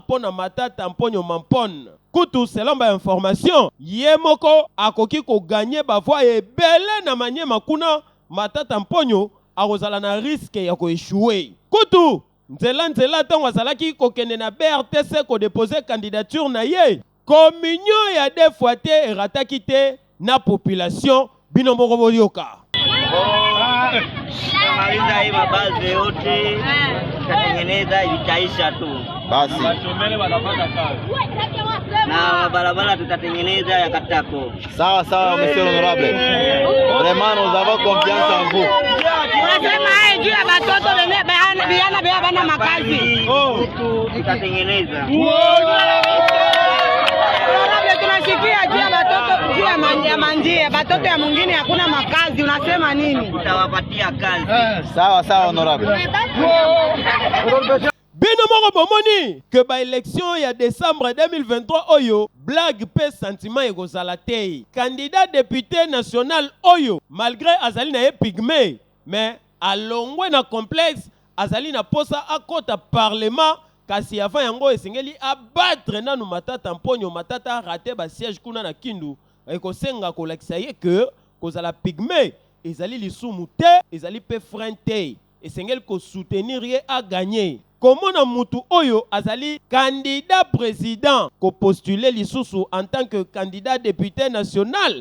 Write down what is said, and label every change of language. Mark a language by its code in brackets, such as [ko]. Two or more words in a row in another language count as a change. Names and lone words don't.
[ln] pona Matata Mponyo Mampon kutu selon ba information ye moko akoki ko gagner ba voix ebele na Manyema kuna Matata Mponyo akozala na risque ya ko échouer kutu nzela tango azalaki kokende na BRTC ko [fr] déposer candidature [ln] na ye communion ya [fr] deux fois [ln] te erataki te na population bino moko boyoka [sw] Maliza hii mabazi yote tutatengeneza itaisha tu basi na barabara tutatengeneza ya Katako. Sawa sawa [fr] monsieur honorable. Vraiment nous avons confiance en vous. [sw] Unasema haya juu ya watoto bana bana makazi. Tutatengeneza. Tunasikia juu ya watoto juu ya manjia watoto ya mwingine hakuna makazi unasema nini? Tutawapatia kazi. Sawa sawa honorable. [ln] Bino moko bomoni que ba élection ya décembre 2023 oyo blague pe sentiment ekozala te [fr] candidat député national [ln] oyo malgré azali na ye Pygmée mais alongwe na complexe azali na posa akota parlement kasi avant yango esengeli abattre nanu Matata Mponyo Matata raté ba siège kuna na Kindu ekosenga kolakisa ye que kozala Pygmée ezali lisumu te ezali pe frein te esengeli ko soutenir ye [fr] a gagner [ln] comment na mutu oyo azali [fr] candidat président [ln] ko postuler lisusu [fr] en tant que candidat député national.